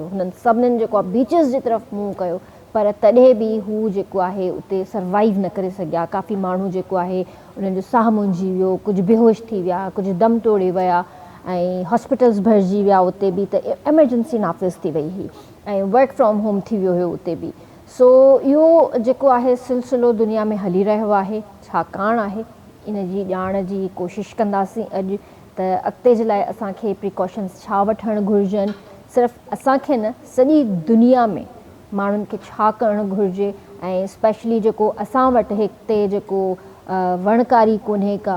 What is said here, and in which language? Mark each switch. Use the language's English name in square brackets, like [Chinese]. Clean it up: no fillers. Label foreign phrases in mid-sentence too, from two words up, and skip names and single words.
[Sindhi] हुननि सभिनीनि जेको आहे बीचिस जी तरफ़ मुंहुं कयो पर तॾहिं बि हू जेको आहे उते सर्वाइव न करे सघिया काफ़ी माण्हू जेको आहे उन्हनि जो साह मुंझी वियो कुझु बेहोश थी विया कुझु दम तोड़े विया ऐं हॉस्पिटल्स भरिजी विया उते बि त एमरजेंसी नाफ़िज़ थी वई हुई ऐं [English] work from home [Sindhi] थी वियो हुयो उते बि सो इहो जेको आहे सिलसिलो दुनिया में हली रहियो आहे छाकाणि आहे इन जी ॼाण जी कोशिशि कंदासीं अॼु त अॻिते जे लाइ असांखे प्रिकॉशन्स छा वठणु घुरिजनि सिर्फ़ु असांखे न सॼी दुनिया में माण्हुनि खे छा करणु घुरिजे ऐं स्पेशली जेको असां वटि हिते जेको वणकारी कोन्हे का